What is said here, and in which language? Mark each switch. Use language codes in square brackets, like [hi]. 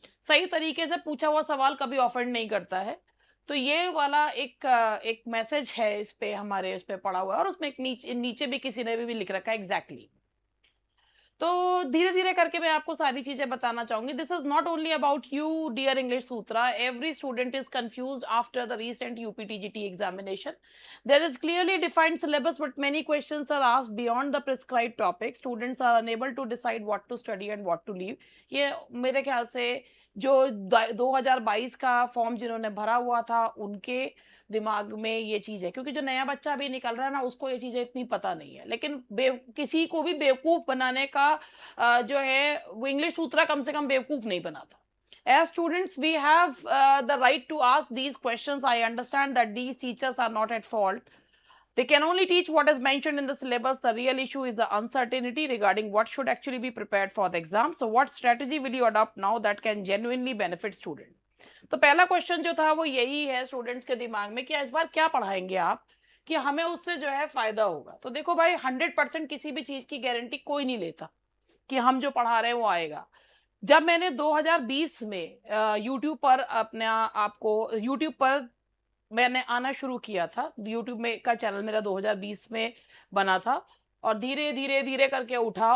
[hi] सही तरीके से पूछा हुआ सवाल कभी ऑफेंड नहीं करता है। तो ये वाला एक मैसेज है इस पे हमारे उस पे पड़ा हुआ है और उसमें एक नीचे नीचे भी किसी ने भी लिख रखा है एग्ज़ैक्टली। तो धीरे-धीरे करके मैं आपको सारी चीज़ें बताना चाहूँगी। [en] This is not only about you dear English Sutra, every student is confused after the recent UPTGT examination. There is clearly defined syllabus, but many questions are asked beyond the prescribed topic. Students are unable to decide what to study and what to leave. [hi] ये मेरे ख्याल से जो 2022 का form जिन्होंने भरा हुआ था, उनके दिमाग में ये चीज़ है क्योंकि जो नया बच्चा अभी निकल रहा है ना उसको ये चीज़ें इतनी पता नहीं है। लेकिन किसी को भी बेवकूफ़ बनाने का जो है वो इंग्लिश सूत्रा कम से कम बेवकूफ़ नहीं बनाता। [en] As students, we have the right to ask these questions. I understand that these teachers are not at fault. They can only teach what is mentioned in the syllabus. The real issue is the uncertainty regarding what should actually be prepared for the exam. So, what strategy will you adopt now that can genuinely benefit students? [hi] तो पहला question जो था वो यही है students के दिमाग में कि इस बार क्या पढ़ाएंगे आप कि हमें उससे जो है फायदा होगा। तो देखो भाई 100% किसी भी चीज की गारंटी कोई नहीं लेता कि हम जो पढ़ा रहे हैं वो आएगा। जब मैंने 2020 में यूट्यूब पर अपने आपको यूट्यूब पर मैंने आना शुरू किया था, यूट्यूब में का चैनल मेरा 2020 में बना था और धीरे धीरे धीरे करके उठा।